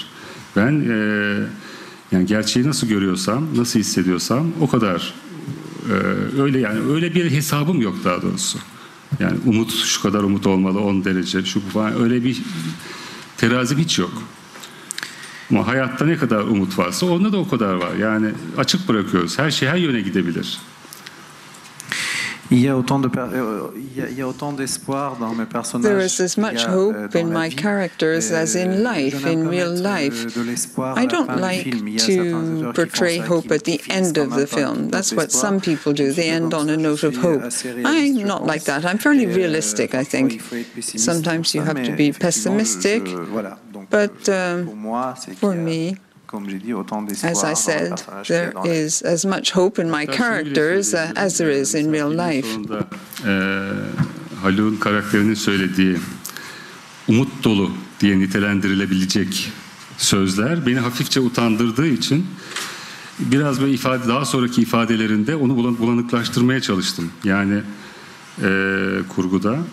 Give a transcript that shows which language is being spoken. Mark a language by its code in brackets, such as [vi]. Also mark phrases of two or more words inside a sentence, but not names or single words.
[tr] Ben yani gerçeği nasıl görüyorsam, nasıl hissediyorsam o kadar öyle, yani öyle bir hesabım yok daha doğrusu. Yani umut, şu kadar umut olmalı, 10 derece, şu falan, öyle bir terazim hiç yok. Ama hayatta ne kadar umut varsa onda da o kadar var. Yani açık bırakıyoruz. Her şey her yöne gidebilir. [fr] Il y a autant d'espoir dans mes personnages. [en] There is as much hope in my characters as in life, in real life. I don't like to portray hope at the end of the film. That's what some people do. They end on a note of hope. I'm not like that. I'm fairly realistic, I think. Sometimes you have to be pessimistic, but for me, as I said, there is as much hope in my characters as there is in real life. [tr] Haluk'un karakterinin söylediği umut dolu diye nitelendirilebilecek sözler beni hafifçe utandırdığı için biraz böyle daha sonraki ifadelerinde onu bulanıklaştırmaya çalıştım. Yani kurguda.